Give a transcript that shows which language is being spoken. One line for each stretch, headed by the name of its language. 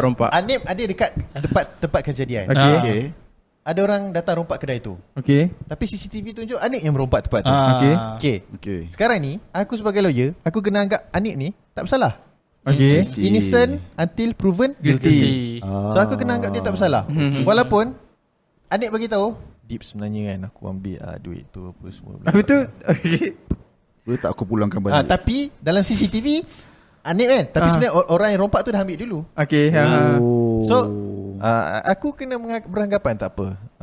Malay: Hanif ada dekat tempat kejadian. Okey. Ada orang datang rompak kedai tu. Okey. Tapi CCTV tunjuk Hanif yang merompak tempat tu. Okey. Sekarang ni aku sebagai lawyer, aku kena anggap Hanif ni tak bersalah. Okey.
English: Innocent until proven guilty.
Malay: So aku kena anggap dia tak bersalah. Walaupun Hanif bagi tahu, Deep sebenarnya kan aku ambil duit tu apa semua. Betul. Okey. Boleh tak aku pulangkan balik? Tapi dalam CCTV Hanif kan, tapi sebenarnya orang yang rompak tu dah ambil dulu. Okey. So aku kena beranggapan tak apa.